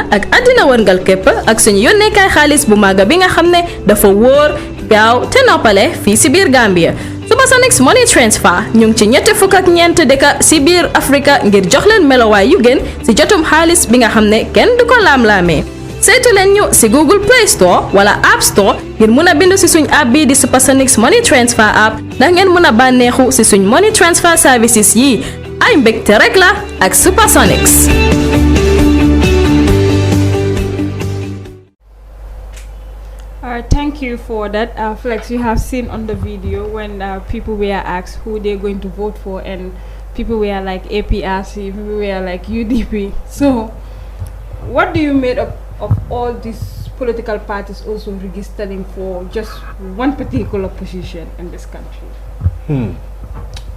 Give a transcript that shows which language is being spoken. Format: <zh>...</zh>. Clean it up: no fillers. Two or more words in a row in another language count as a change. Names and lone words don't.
<wo>ak àddina wërngal képp ak suñu yónneekaay xaalis bu màgg bi nga xam ne dafa wóor gaaw te noppale fii si biir Gambia Supersonix Money Transfer ñu ngi ci ñetti fukk ak ñeent dëkk si biir Afrika ngir jox leen melowaay yu gën si jotum xaalis bi nga xam ne kenn du ko laam-laamee saytu leen ñu si Google Play Store wala App Store ngir mun a bindu si suñ app bii di Supersonix Money Transfer app ndax ngeen mun a bànneexu si suñ</wo> <en>money transfer services</en> <wo>yi ay mbégte rek la ak Supersonix.</wo> <en>Thank you for that, Flex. You have seen on the video when people were asked who they're going to vote for, and people were like APRC, people were like UDP. So, what do you make of all these political parties also registering for just one particular position in this country?</en>